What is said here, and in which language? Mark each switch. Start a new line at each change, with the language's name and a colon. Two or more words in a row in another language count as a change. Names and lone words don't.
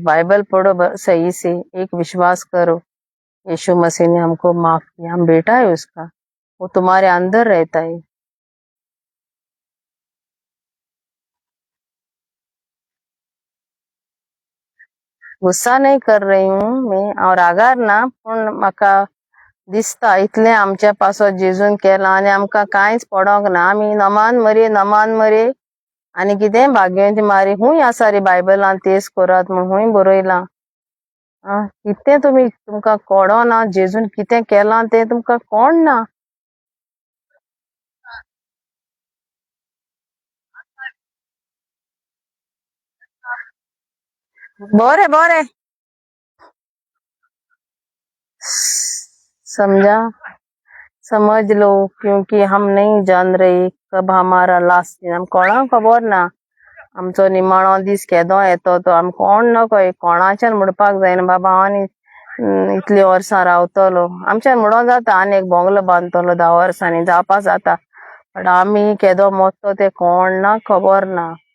Hindi: बाइबल पढ़ो सही से, एक विश्वास करो यीशु मसीह ने हमको माफ किया, हम बेटा है उसका, वो तुम्हारे अंदर रहता है। गुस्सा नहीं कर रही हूँ मैं, और अगर ना
Konkani: पूर्ण मका दिसता इतले आमच्या पासो जेजून केला आणि आमका कांयच पडोंक ना, आम्ही नमान मरे आनी कितें भाग्यवंती मारी हुंय आसा रे बायबलान तेच करात म्हूण हुंय बरयलां. कितें तुमकां कळना जेजून कितें केलां तें तुमकां कळना. बरें बरें
Hindi: समझा समझ लो, क्योंकि हम नहीं जान रहे कब हमारा लास्ट दिन.
Konkani: कोणा खबर ना आमचो निमाणो दीस केदो येतो तो. आमी कोण नकय कोणाच्यान म्हणपाक जायना बाबा हांव आनी इतली वर्सां रावतलो. आमच्यान म्हणो जाता आनी एक बोंगलो बांदतलो 10 वर्सांनी जावपा जाता, पण आमी केदो मोत्तो ते कोणा खबर ना.